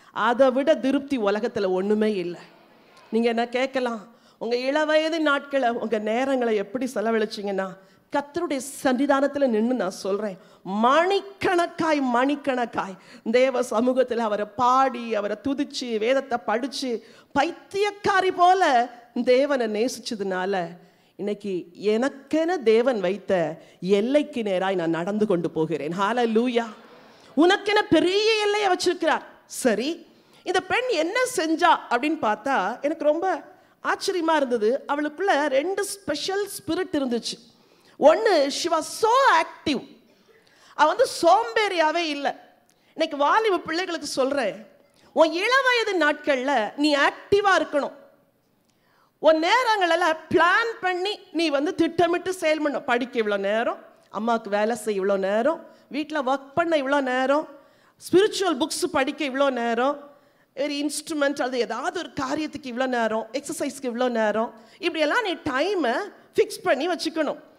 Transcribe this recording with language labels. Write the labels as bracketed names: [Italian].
[Tamil] அதை விட திருப்தி உலகத்துல ஒண்ணுமே இல்லை. நீங்க என்ன கேட்கலாம், உங்க இளவயது நாட்களை உங்க நேரங்களை எப்படி செலவழிச்சிங்கன்னா, கர்த்தருடைய சன்னிதானத்தில் நின்று நான் சொல்றேன், மணிக்கணக்காய் மணிக்கணக்காய் தேவ சமூகத்தில் அவரை பாடி அவரை துதிச்சு வேதத்தை படிச்சு பைத்தியக்காரி போல தேவனை நேசிச்சதுனால இன்னைக்கு எனக்கென தேவன் வைத்த எல்லைக்கு நேராய் நான் நடந்து கொண்டு போகிறேன். ஹல்லேலூயா. உனக்கென பெரிய எல்லையை வச்சிருக்கிறார். சரி, இந்த பெண் என்ன செஞ்சா அப்படின்னு பார்த்தா எனக்கு ரொம்ப ஆச்சரியமா இருந்தது. அவளுக்குள்ள 2 ஸ்பெஷல் ஸ்பிரிட் இருந்துச்சு. ஒன்று, [English] she was so active. [Tamil] அவ சோம்பேறியாவே இல்லை. இன்னைக்கு வாலிப பிள்ளைகளுக்கு சொல்றேன், உன் இளவயது நாட்கள்ல நீ ஆக்டிவா இருக்கணும். உன் நேரங்களெல்லாம் பிளான் பண்ணி நீ திட்டமிட்டு செயல்படணும். படிக்க இவ்வளோ நேரம், அம்மாவுக்கு வேலை செய்ய இவ்வளோ நேரம், வீட்டில் ஒர்க் பண்ண இவ்வளோ நேரம், ஸ்பிரிச்சுவல் புக்ஸ் படிக்க இவ்வளோ நேரம், ஒரு இன்ஸ்ட்ருமெண்ட் அது ஏதாவது ஒரு காரியத்துக்கு இவ்வளோ நேரம், எக்ஸசைஸ்க்கு இவ்வளோ நேரம், இப்படியெல்லாம் நீ டைமை ஃபிக்ஸ் பண்ணி வச்சுக்கணும்.